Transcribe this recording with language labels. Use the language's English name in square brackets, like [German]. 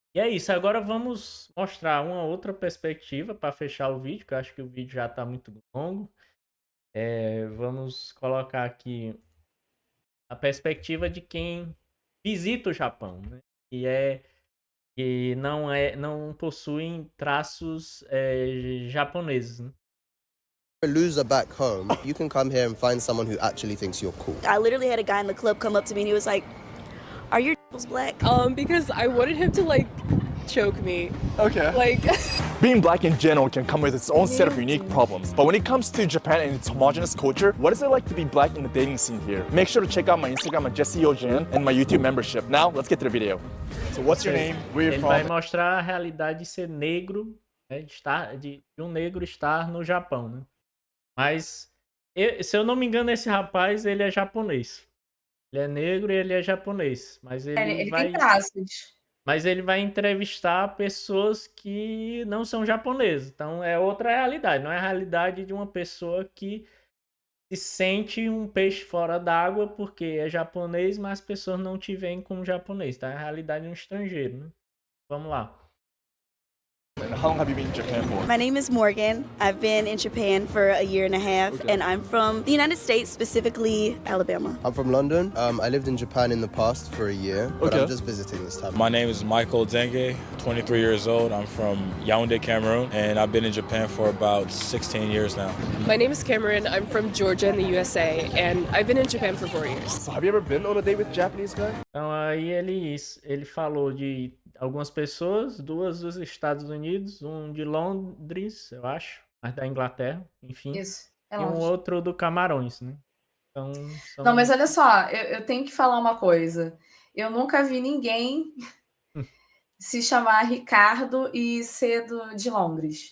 [Portuguese] E é isso, agora vamos mostrar uma outra perspectiva para fechar o vídeo, que eu acho que o vídeo já está muito longo. Vamos colocar aqui a perspectiva de quem visita o Japão, né? E não possuem traços japoneses, né? [English] A loser back home, you can come here and find someone who actually thinks you're cool. I literally had a guy in the club come up to me and he was like, "Are your nipples black?" Because I wanted him to like choke me. Okay. Like being black in general can come with its own set of unique problems. But when it comes to Japan and its homogenous culture, what is it like to be black in the dating scene here? Make sure to check out my Instagram at Jesse Ojan and my YouTube membership. Now, let's get to the video. So what's your name? Where you [Portuguese] Ele [English] from? [Portuguese] vai mostrar a realidade de ser negro, né, de um negro estar no Japão, né? Mas, se eu não me engano, esse rapaz, ele é japonês. Ele é negro e ele é japonês. Mas Ele tem traços. Mas ele vai entrevistar pessoas que não são japonesas. Então, é outra realidade. Não é a realidade de uma pessoa que se sente um peixe fora d'água porque é japonês, mas as pessoas não te veem como japonês. Tá? É a realidade de um estrangeiro, né? Vamos lá. [English] And how long have you been in Japan for? My name is Morgan. I've been in Japan for a year and a half, and I'm from the United States, specifically Alabama. I'm from London. I lived in Japan in the past for a year, but I'm just visiting this time. My name is Michael Denge, 23 years old. I'm from Yaoundé, Cameroon, and I've been in Japan for about 16 years now. My name is Cameron. I'm from Georgia in the USA, and I've been in Japan for 4 years. So have you ever been on a date with a Japanese guy? [Portuguese] Então aí ele falou de algumas pessoas, duas dos Estados Unidos, um de Londres, eu acho, mas da Inglaterra, enfim. Isso, é e um Londres. outro do Camarões, né? Então, Não, mas olha só, eu tenho que falar uma coisa. Eu nunca vi ninguém se chamar Ricardo e ser de Londres.